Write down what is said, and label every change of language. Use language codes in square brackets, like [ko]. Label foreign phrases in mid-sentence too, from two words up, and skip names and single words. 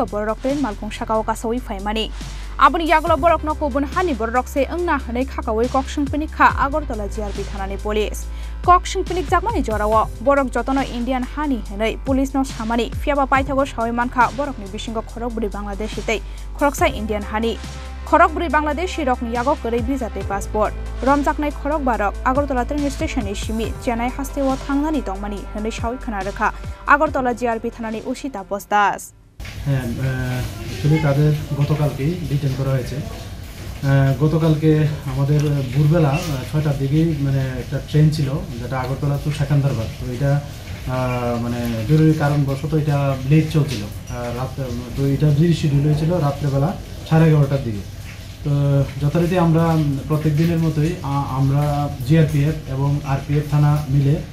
[trp] borok train malkhung sakao kasoi phaimani aboni yaglo borok no kubun hani borok se angna hanai khakawai koksungpini kha Agartala JRP thanani police koksungpini jakmani jorawo borok jotono Indian hani hanai police no samani fiaba paithago sawai mankha borok ni bisingo khorok buri Bangladesh te khoroksa Indian hani Khorok buri Bangladesh rok ni yago korei bizate passport romjaknai khorok barok Agartala train station ni simi Chennai hasteo thangnani tongmani hanai sawi khana rakha Agartala JRP thanani Ushita Postas [bn] actually তাদের গতকালকে ডিটেইন করা হয়েছে গতকালকে আমাদের ভোরবেলা 6টার দিকে মানে একটা ট্রেন ছিল যেটা আগরতলা টু সেকেন্দ্রাবাদ তো এটা মানে জরুরি কারণবশত এটা লেট চলছিল রাত তো এটা রিশিডিউল হয়েছিল রাত্রেবেলা 11:30টার দিকে তো যথারীতি আমরা প্রত্যেক দিনের মতোই আমরা জিআরপিএফ এবং আরপিএফ থানা মিলে